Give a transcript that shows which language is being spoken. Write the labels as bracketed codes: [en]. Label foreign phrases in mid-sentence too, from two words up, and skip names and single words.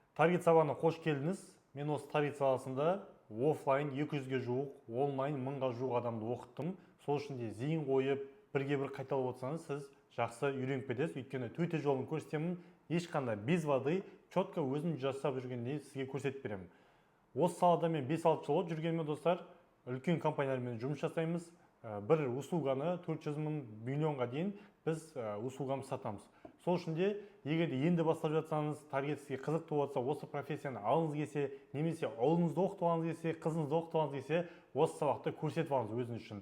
[kk] Таргет сабағына қош келдіңіз. Мен осы таргет саласында офлайн 200-ге жуық, онлайн 1000-ға жуық адамды оқыттым. Сол үшін де зейін қойып, бірге-бір қайталап отырсаңыз, сіз жақсы үйреніп кетесіз. Өйткені төте жолын көрсетемін. Ешқандай [ru] без воды, четко [kk] өзім жасап жүргендей сізге көрсетіп беремін. Осы салада мен 5-6 жыл жүргенмен достар, үлкен компаниялармен жұмыс жасаймыз. Бір услуганы 400 000 миллионға дейін біз услугамыз сатамыз. Сол үшін де, егер енді бастап жатсаңыз, таргет сізге қызықты болса, осы профессияны алыңыз келсе, немесе ұлыңызды оқытып алыңыз келсе, қызыңызды оқытып алыңыз келсе, осы сабақты көрсетіп алыңыз өзіңіз үшін.